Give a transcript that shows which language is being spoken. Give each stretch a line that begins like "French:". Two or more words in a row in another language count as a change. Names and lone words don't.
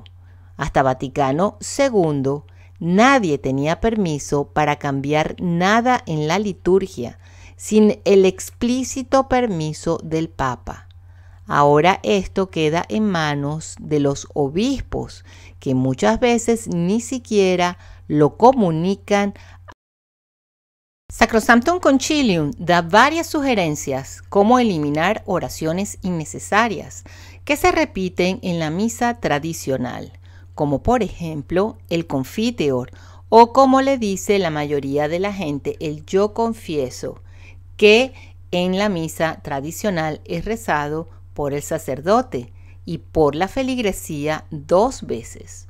Spanish: Hasta Vaticano II, nadie tenía permiso para cambiar nada en la liturgia sin el explícito permiso del Papa. Ahora esto queda en manos de los obispos, que muchas veces ni siquiera lo comunican. Sacrosanctum Concilium da varias sugerencias cómo eliminar oraciones innecesarias que se repiten en la misa tradicional, como por ejemplo el Confiteor, o como le dice la mayoría de la gente, el yo confieso, que en la misa tradicional es rezado por el sacerdote y por la feligresía 2 veces.